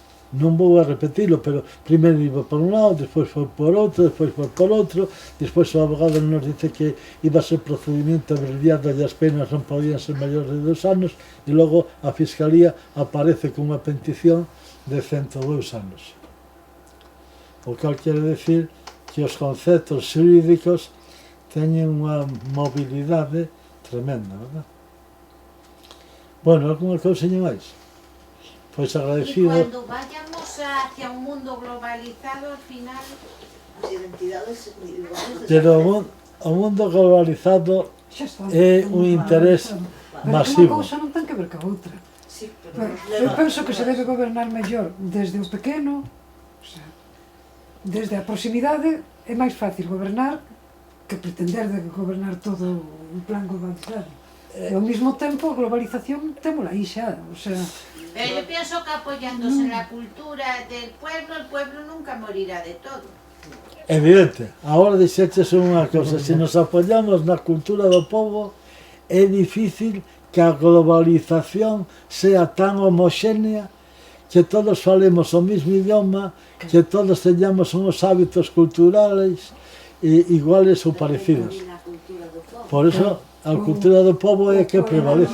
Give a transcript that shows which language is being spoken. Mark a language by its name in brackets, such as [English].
[Galician] Non vou a repetilo, pero primeiro iba por un lado, despois foi por outro, despois foi por outro, despois o abogado [Spanish] nos dice [Galician] que iba a ser procedimento abreviado e as penas non podían ser maiores de 2 anos, e logo a Fiscalía aparece con unha petición de 102 anos. O que quere decir que os conceptos xurídicos teñen unha mobilidade tremenda, verdad? Bueno, alguna cousiña máis? Pois agradecido. [Spanish] Y cuando vayamos hacia un mundo globalizado, al final, [Galician] As identidades individuales Pero o mundo globalizado é un interés masivo. Pero unha cousa non ten que ver ca outra. sí, Eu penso que se debe gobernar mellor desde o pequeno, o sea, desde a proximidade é máis fácil gobernar que pretender de gobernar todo un plan globalizado. E ao mesmo tempo a globalización témola aí xa, o sea... [Spanish] Pero yo pienso que apoyándose en la cultura del pueblo, el pueblo nunca morirá de todo. [Galician] Evidente, agora dixeches unha cosa, se nos apoyamos na cultura do povo, é difícil que a globalización sea tan homoxénea que todos falemos o mismo idioma, que todos teñamos uns hábitos culturales iguales ou parecidos. Por eso, a cultura do povo é que prevalece.